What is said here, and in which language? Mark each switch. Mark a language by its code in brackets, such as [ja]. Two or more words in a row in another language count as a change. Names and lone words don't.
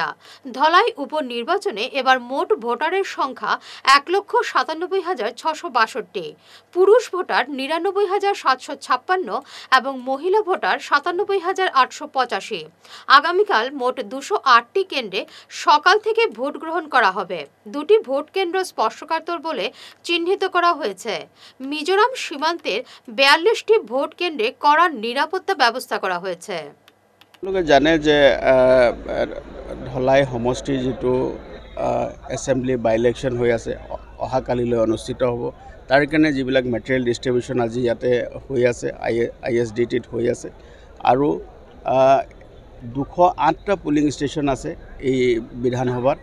[bn] ধলাই উপনির্বাচনে এবার মোট ভোটারের সংখ্যা 1,97,662, পুরুষ ভোটার 99,756 এবং মহিলা ভোটার 97,885। আগামীকাল মোট 208টি কেন্দ্রে সকাল থেকে ভোট গ্রহণ করা হবে। 2টি ভোট কেন্দ্র স্পর্শকাতর বলে চিহ্নিত করা হয়েছে। মিজোরাম সীমান্তের 42টি ভোট কেন্দ্রে কড়া নিরাপত্তা ব্যবস্থা করা হয়েছে। [as] লোকে জানে যে ধলাই সমষ্টি যেটো [en] assembly by election [as] হৈ আছে অহাকালিলৈ অনুষ্ঠিত হ'ব। তাৰ কাৰণে যিবিলাক [en] material distribution [as] আজি ইয়াতে হৈ আছে, ISDTত হৈ আছে। আৰু 208টা [en] polling station [as] আছে এই বিধানসভাত।